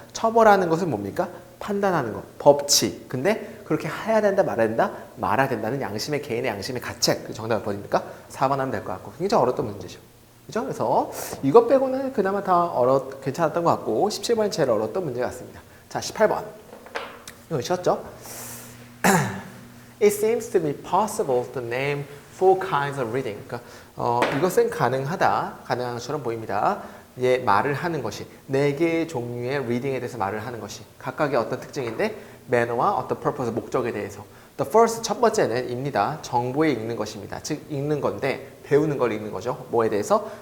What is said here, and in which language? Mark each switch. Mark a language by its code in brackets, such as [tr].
[ko] 처벌하는 것은 뭡니까? 판단하는 것, 법치. 근데 그렇게 해야 된다, 말아야 된다? 말아야 된다는 개인의 양심의 가책. 정답을 버립니까? 4번 하면 될 것 같고. 굉장히 어려웠던 문제죠. 그죠? 그래서 이것 빼고는 그나마 다 괜찮았던 것 같고 17번이 제일 어려웠던 문제 같습니다. 자, 18번. 이거 쉬웠죠? [en] It seems to be possible to name 4 kinds of reading. [ko] 그러니까 이것은 가능한 것처럼 보입니다. 말을 하는 것이 4개의 종류의 reading에 대해서 말을 하는 것이 각각의 어떤 특징인데 manner와 어떤 purpose, 목적에 대해서. [en] The first, [ko] 첫 번째는 입니다. 정보에 읽는 것입니다. 즉 읽는 건데 배우는 걸 읽는 거죠. 뭐에 대해서?